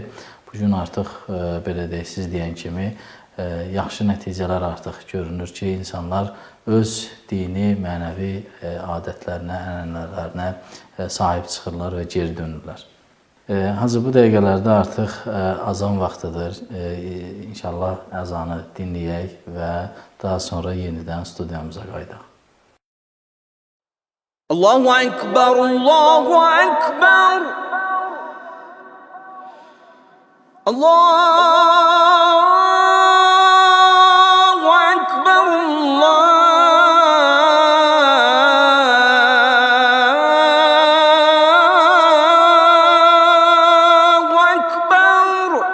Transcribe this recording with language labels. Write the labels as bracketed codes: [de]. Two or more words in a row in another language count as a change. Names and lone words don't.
[az] Bu gün artıq belə deyək, siz deyən kimi yaxşı nəticələr artıq görünür ki, insanlar öz dini, mənəvi adətlərinə, ənənələrinə sahib çıxırlar və geri dönürlər. Hazır bu dəqiqələrdə artıq azan vaxtıdır. İnşallah əzanı dinləyək və daha sonra yenidən studiyamıza qayıdaq. [ar] الله أكبر، الله أكبر. الله أكبر، الله أكبر.